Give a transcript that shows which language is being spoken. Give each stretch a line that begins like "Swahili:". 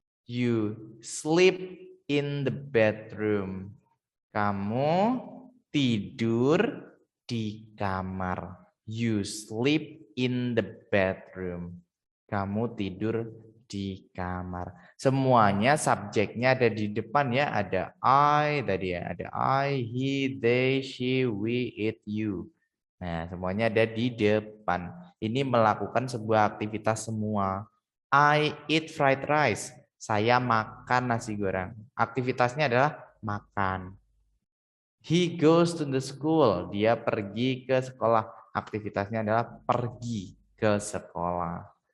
English: You sleep in the bedroom.
Indonesian: Kamu tidur di kamar.
English: You sleep in the bedroom.
Indonesian: Kamu tidur di kamar. Semuanya subjeknya ada di depan ya. Ada I tadi ya. Ada I, he, they, she, we, it, you. Nah, semuanya ada di depan. Ini melakukan sebuah aktivitas semua.
English: I eat fried rice.
Indonesian: Saya makan nasi goreng. Aktivitasnya adalah makan.
English: He goes to the school.
Indonesian: Dia pergi ke sekolah. Aktivitasnya adalah pergi ke sekolah.